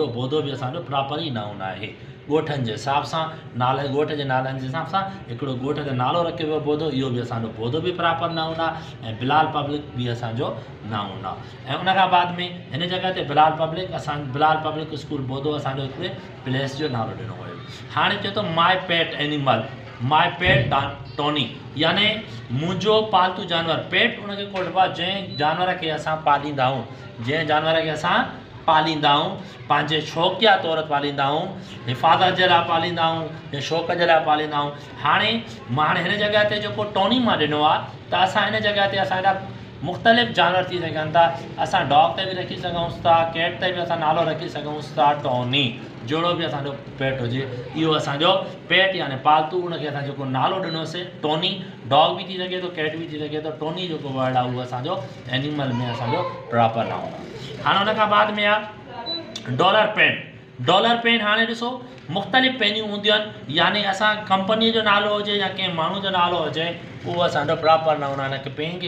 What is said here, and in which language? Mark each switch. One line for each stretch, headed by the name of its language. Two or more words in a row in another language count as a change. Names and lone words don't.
Sindhi: बोदो बि असांजो प्रॉपर ई नाउन आहे। ॻोठनि जे हिसाब सां नाले ॻोठ जे नालनि जे हिसाब सां हिकिड़ो ॻोठ ते नालो रखियो वियो बोदो, इहो बि असांजो बोदो बि
English: proper noun
Sindhi: आहे। ऐं बिलाल पब्लिक बि असांजो नाउन आहे। ऐं उनखां बाद में हिन जॻह ते बिलाल पब्लिक स्कूल बोदो असांजो हिकिड़े प्लेस जो नालो ॾिनो वियो। हाणे चए थो
English: my pet animal, my pet
Sindhi: टोनी, यानी मुंहिंजो पालतू जानवर। पेट उनखे कोठबो आहे जंहिं जानवर खे असां पालींदा आहियूं, जंहिं जानवर खे असां पालींदा आहियूं, पंहिंजे शौक़िया तौर पालींदा आहियूं, हिफ़ाज़त जे लाइ पालींदा आहियूं या शौक़ जे लाइ पालींदा आहियूं। हाणे हिन जॻह ते जेको टोनी मां ॾिनो आहे, त असां हिन जॻह ते असांजा मुख़्तलिफ़ जानवर थी सघनि था। असां डॉग ते बि रखी सघूंसि था, कैट ते बि असां नालो रखी सघूंसि था टोनी। जोड़ो भी असांजो पेट हुजे, इहो असांजो पेट यानी पालतू, उनखे असां जेको नालो ॾिनोसीं टोनी। डॉग भी थी सघे थो, कैट भी थी सघे थो। टोनी जेको वर्ड आहे उहो असांजो एनिमल में असांजो
English: proper noun
Sindhi: आहे। हाणे उन खां बाद में आहे डॉलर पेन। डॉलर पेन हाणे ॾिसो मुख़्तलिफ़ पेनियूं हूंदियूं आहिनि, यानी असां कंपनीअ जो नालो हुजे या कंहिं माण्हू जो नालो हुजे उहो असांजो प्रॉपर न हूंदो आहे।